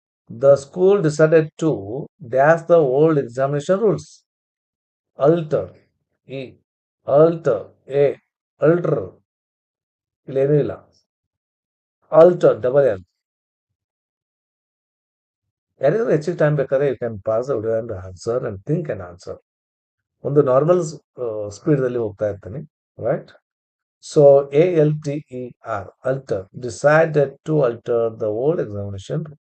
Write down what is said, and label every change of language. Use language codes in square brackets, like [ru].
[en] The school decided to dash the old examination rules. Alter, E, alter, A, alter, [kn] ಇಲ್ಲೇನೂ ಇಲ್ಲ. [en] Alter, double L. [kn] ಯಾರಿಗಾದ್ರೂ ಹೆಚ್ಚಿಗೆ time ಬೇಕಾದ್ರೆ [en] You can pass the video and answer and think and answer. [kn] ಒಂದು normal ಸ್ಪೀಡ್ದಲ್ಲಿ ಹೋಗ್ತಾ ಇರ್ತೀನಿ. [en] Right. So ALTER, alter, decided to alter the old examination.